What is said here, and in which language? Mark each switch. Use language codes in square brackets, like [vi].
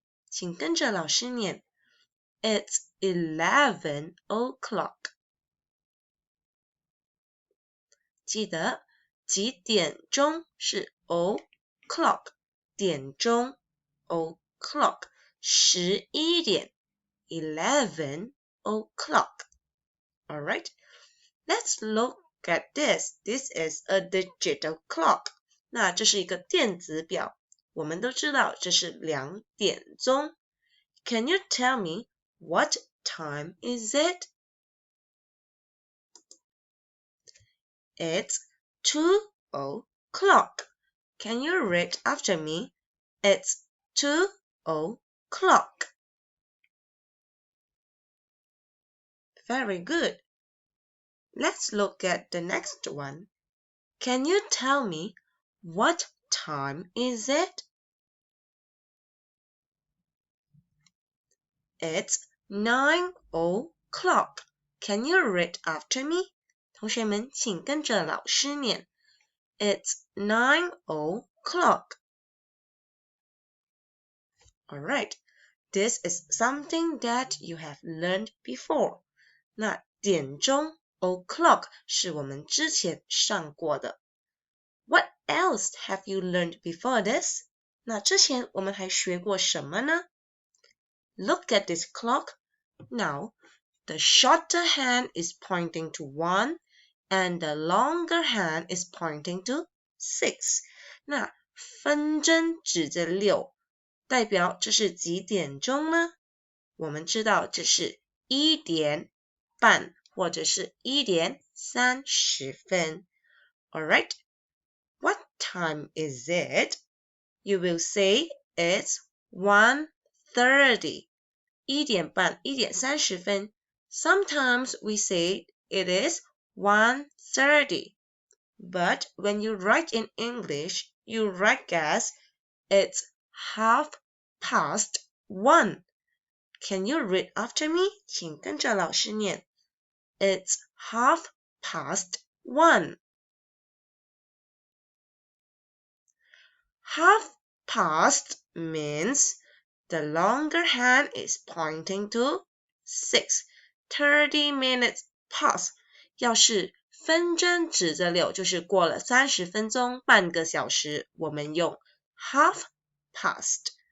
[zh] 请跟着老师念 [en] It's 11 o'clock. [zh] 记得几点钟是 o'clock 点钟 o'clock 11点 11 o'clock. [en] Alright, let's look at this. This is a digital clock. [zh] 那这是一个电子表，我们都知道这是2点钟。 [en] Can you tell me what time is it? It's 2 o'clock. Can you read after me? It's 2 o'clock. Very good. Let's look at the next one. Can you tell me what time is it? It's 9 o'clock. Can you read after me? [zh] 同学们，请跟着老师念 [en] It's 9 o'clock. Alright, this is something that you have learned before. [zh] 那点钟 o'clock 是我们之前上过的。 [en] What else have you learned before this? [zh] 那之前我们还学过什么呢？ [en] Look at this clock. Now, the shorter hand is pointing to 1 and the longer hand is pointing to 6. [zh] 那分针指着6，代表这是几点钟呢？我们知道这是1点半或者是1点30分。 [en] Alright, what time is it? You will say it's 1:30. [zh] 1点半1点30分。 [en] Sometimes we say it is 1:30. But when you write in English, you write as it's 1:30. Can you read after me? [zh] 请跟着老师念。 [en] It's 1:30. Half past means the longer hand is pointing to 6. 30 minutes past. [zh] 要是分针指着6，就是过了30分钟，半个小时，我们用 [en] half past。